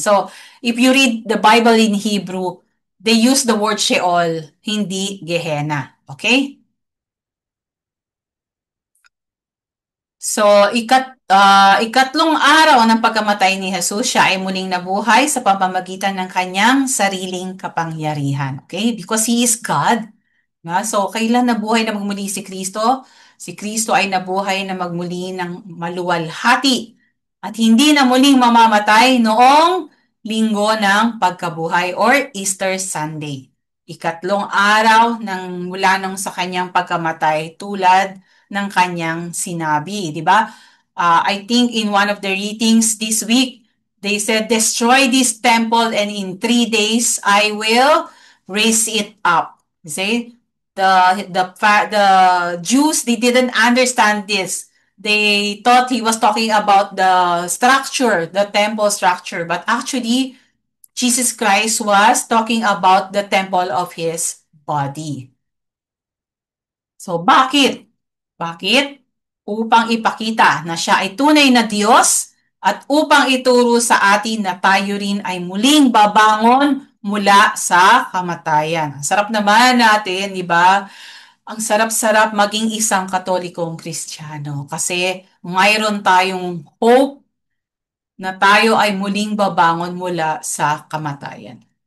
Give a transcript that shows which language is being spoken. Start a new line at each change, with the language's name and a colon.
English: So, if you read the Bible in Hebrew, they use the word Sheol,
Filipino: hindi
English: Gehenna. Okay?
Filipino: So, ikatlong araw ng pagkamatay ni Jesus, siya ay muling nabuhay sa pamamagitan ng kanyang sariling kapangyarihan. Okay?
English: Because He is God.
Filipino: So, kailan nabuhay na magmuli si Kristo? Si Kristo ay nabuhay na magmuli ng maluwalhati at hindi na muling mamamatay noong linggo ng pagkabuhay or Easter Sunday. Ikatlong araw ng mula nung sa kanyang pagkamatay tulad ng kanyang sinabi, di ba?
English: I think in one of the readings this week, they said, destroy this temple and in 3 days I will raise it up. You see? The Jews, they didn't understand this. They thought he was talking about the structure, the temple structure, but actually Jesus Christ was talking about the temple of his body.
Filipino: So bakit? Bakit? Upang ipakita na siya ay tunay na Diyos at upang ituro sa atin na tayo rin ay muling babangon mula sa kamatayan. Sarap naman natin, di ba? Ang sarap-sarap maging isang Katolikong Kristiyano kasi mayroon tayong hope na tayo ay muling babangon mula sa kamatayan.